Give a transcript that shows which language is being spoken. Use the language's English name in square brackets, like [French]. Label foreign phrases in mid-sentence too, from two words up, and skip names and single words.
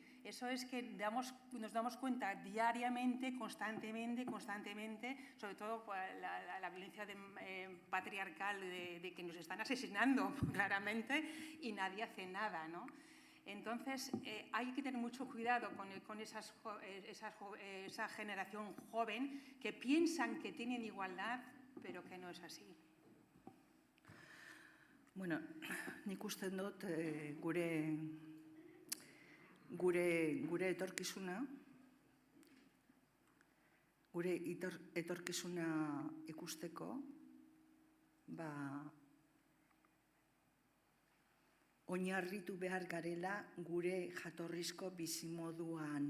[Spanish] Eso es que nos damos cuenta diariamente, constantemente, sobre todo por la violencia patriarcal de que nos están asesinando claramente y nadie hace nada, ¿no? Entonces, hay que tener mucho cuidado con esa generación joven que piensan que tienen igualdad, pero que no es así. [Basque] Bueno, nik uste dut gure etorkizuna ikusteko, oinarritu behar garela gure jatorrizko bizimoduan.